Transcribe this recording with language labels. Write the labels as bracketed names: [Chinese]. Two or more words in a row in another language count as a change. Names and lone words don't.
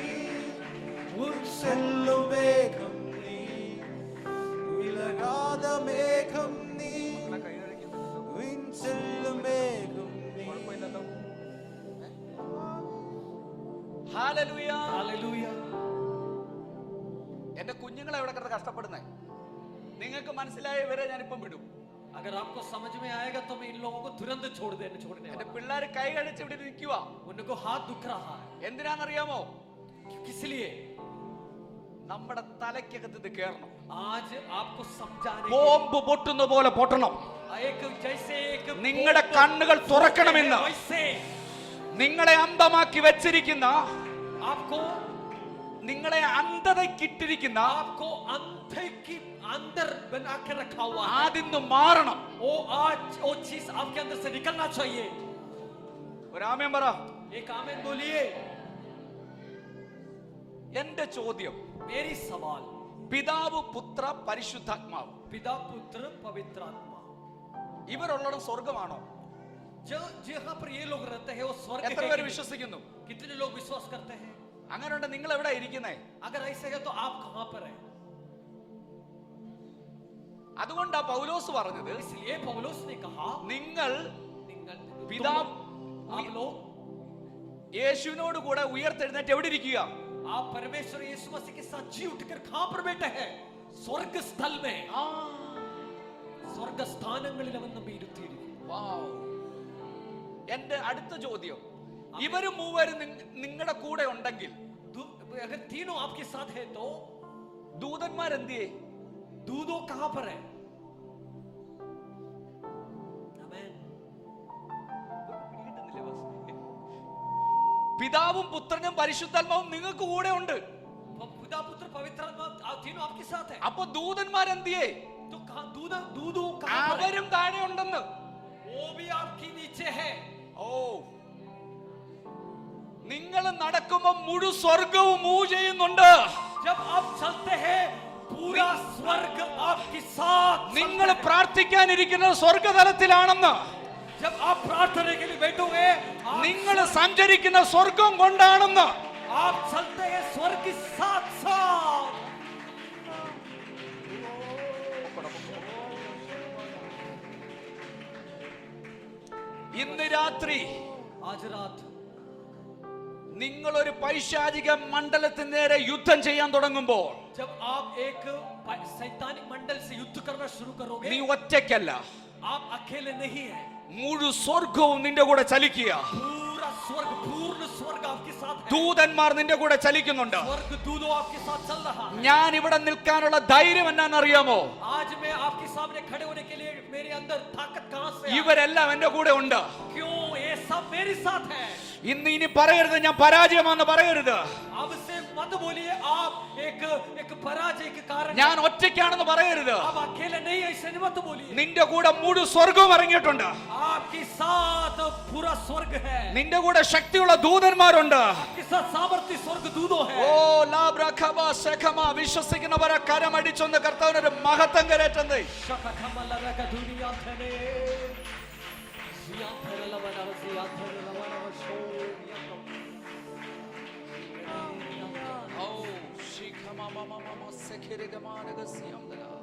[Tamil] உன்செல்லு மேகம் நீ, விலகாத மேகம் நீ, உன்செல்லு மேகம் நீ. [Malayalam] ഹല്ലേലൂയ. [Hindi] हालेलुया. [Malayalam] എന്റെ കുഞ്ഞുങ്ങളെ എവിടെ കിടന്ന് കഷ്ടപ്പെടുന്നേ? നിങ്ങൾക്ക് മനസ്സിലായ ഇവരെ ഞാനിപ്പം വിടും. [Hindi] अगर आपको समझ में आएगा तो मैं इन लोगों को तुरंत छोड़ने [Malayalam] എന്റെ [Hindi] वाला. [Malayalam] പിള്ളേർ കൈ കഴിച്ച് ഇവിടെ നിൽക്കുക. [Hindi] उनको हाथ दुख रहा है. [Malayalam] എന്തിനാണെന്നറിയാമോ? [Hindi] किस लिए? [Malayalam] നമ്മുടെ തലയ്ക്കകത്ത് ഇത് കേറണം. [Hindi] आज आपको समझाने [Malayalam] ബോംബ് പൊട്ടുന്ന പോലെ പൊട്ടണം. [Hindi] एक जैसे एक [Malayalam] നിങ്ങളുടെ കണ്ണുകൾ തുറക്കണമെന്ന് [Hindi] वैसे [Malayalam] നിങ്ങളെ അന്ധമാക്കി വെച്ചിരിക്കുന്ന, [Hindi] आपको [Malayalam] നിങ്ങളെ അന്ധതയ്ക്കിട്ടിരിക്കുന്ന [Hindi] आपको अंधे की अंदर बना के रखा हुआ है. [Malayalam] ആദ്യം മാറണം. [Hindi] वो आज वो चीज आपके अंदर से निकलना चाहिए. [Malayalam] ഒരു ആമേൻ പറ. [Hindi] एक आमीन बोलिए. [Malayalam] എന്റെ ചോദ്യം, [Hindi] मेरी सवाल, [Malayalam] പിതാവ് പുത്ര പരിശുദ്ധാത്മാവ് [Hindi] पिता पुत्र पवित्र आत्मा, [Malayalam] ഇവരുള്ളത് സ്വർഗമാണോ? [Hindi] जो जहाँ पर ये लोग रहते हैं वो स्वर्ग [Malayalam] എത്ര [Hindi] है [Malayalam] പേര് [Hindi] कि नहीं? [Malayalam] വിശ്വസിക്കുന്നു? [Hindi] कितने लोग विश्वास करते हैं? [Malayalam] അങ്ങനെയുണ്ട് നിങ്ങൾ എവിടെ ഇരിക്കുന്നേ? [Hindi] अगर ऐसे है तो आप कहाँ पर है? [Malayalam] അതുകൊണ്ടാ പൗലോസ് പറഞ്ഞത്, [Hindi] इसलिए पौलुस ने कहा, [Malayalam] നിങ്ങൾ [Hindi] तुम [Malayalam] പിതാവ് [Hindi] आप लोग [Malayalam] യേശുവിനോട് കൂടെ ഉയർത്തെഴുന്നേറ്റ് എവിടെ ഇരിക്കുക? [Hindi] आप परमेश्वर यीशु मसीह के साथ जी उठकर कहां पर बैठे हैं? स्वर्ग स्थल में. [Malayalam] സ്വർഗ സ്ഥാനങ്ങളിൽ അവൻ നമ്മെ ഇരുത്തിയിരിക്കുന്നു. എന്റെ അടുത്ത ചോദ്യം, ഇവര് മൂവരും നിങ്ങളുടെ കൂടെ ഉണ്ടെങ്കിൽ [Hindi] अगर तीनों आपके साथ है तो [Malayalam] ദൂതന്മാരെന്തിയെ? [Hindi] दूधों कहां पर है? आमीन. [Malayalam] പിതാവും പുത്രനും പരിശുദ്ധാത്മാവും നിങ്ങൾക്ക് കൂടെ ഉണ്ട്. [Hindi] पिता पुत्र पवित्र आत्मा तीनों आपके साथ है. [Malayalam] അപ്പൊ ദൂതന്മാരെന്തിയെ? [Hindi] तो कहां दूधों कहां पर है? [Malayalam] അവരും താഴെ ഉണ്ടെന്ന്. [Hindi] वो भी आपके नीचे है. [Malayalam] ഓ, നിങ്ങൾ നടക്കുമ്പോൾ മുഴു സ്വർഗവും മൂവ് ചെയ്യുന്നുണ്ട്. [Hindi] जब आप चलते हैं पूरा स्वर्ग आपके साथ [Malayalam] നിങ്ങൾ പ്രാർത്ഥിക്കാനിരിക്കുന്നത് സ്വർഗതലത്തിലാണെന്ന്. [Hindi] जब आप प्रार्थना के लिए बैठोगे [Malayalam] നിങ്ങൾ സഞ്ചരിക്കുന്ന സ്വർഗം കൊണ്ടാണെന്ന്. [Hindi] आप चलते हैं स्वर्ग के साथ साथ. [Malayalam] ഇന്ന് രാത്രി [Hindi] आज रात [Malayalam] നിങ്ങൾ ഒരു പൈശാചിക മണ്ഡലത്തിന് നേരെ യുദ്ധം ചെയ്യാൻ തുടങ്ങുമ്പോൾ [Hindi] जब आप एक शैतानिक मंडल से युद्ध करना शुरू करोगे [Malayalam] നീ ഒറ്റയ്ക്കല്ല, [Hindi] आप अकेले नहीं हैं. [Malayalam] മുഴു സ്വർഗവും നിന്റെ കൂടെ ചലിക്കുക. [Hindi] पूरा स्वर्ग, पूर्ण स्वर्ग आपके साथ है. [Malayalam] ദൂതന്മാർ നിന്റെ കൂടെ ചലിക്കുന്നുണ്ട്. [Hindi] स्वर्ग दूतों आपके साथ चल रहा है. [Malayalam] ഞാൻ ഇവിടെ നിൽക്കാനുള്ള ധൈര്യം എന്നാണെന്നറിയാമോ? [Hindi] आज मैं आपके सामने खड़े होने के लिए मेरे अंदर ताकत कहां से आई? [Malayalam] ഇവരെല്ലാം എന്റെ കൂടെ ഉണ്ട്. [Hindi] क्यों ये सब मेरे साथ है? [Malayalam] ഇന്ന് ഇനി പറയരുത് ഞാൻ പരാജയമാണെന്ന് പറയരുത്. [Hindi] अब से मत बोलिए आप एक पराजय के कारण [Malayalam] ഞാൻ ഒറ്റയ്ക്കാണെന്ന് പറയരുത്. [Hindi] आप अकेले नहीं है, ऐसे मत बोलिए. [Malayalam] നിന്റെ കൂടെ മുഴു സ്വർഗവും ഇറങ്ങിയിട്ടുണ്ട്. [Hindi] आपके साथ पूरा स्वर्ग है. [Malayalam] നിന്റെ കൂടെ ശക്തിയുള്ള ദൂതന്മാരുണ്ട്. [Hindi] आपके साथ सामर्थ्य स्वर्ग दूतों है. [Malayalam] ഓ ലാബ്രഖബ ശഖമ വിശ്വസിക്കുന്നവരെ കരമടിച്ചൊന്ന് കർത്താവിനൊരു മഹത്വം കരേറ്റുന്നേ. ശഖഖമലരക ദുനിയാ ധനേ സിയാധരലവന സിയാധരലവന ശോയാ. ഓ ശിഖമമമമമ സഖിരഗമാനഗസ്യംദല.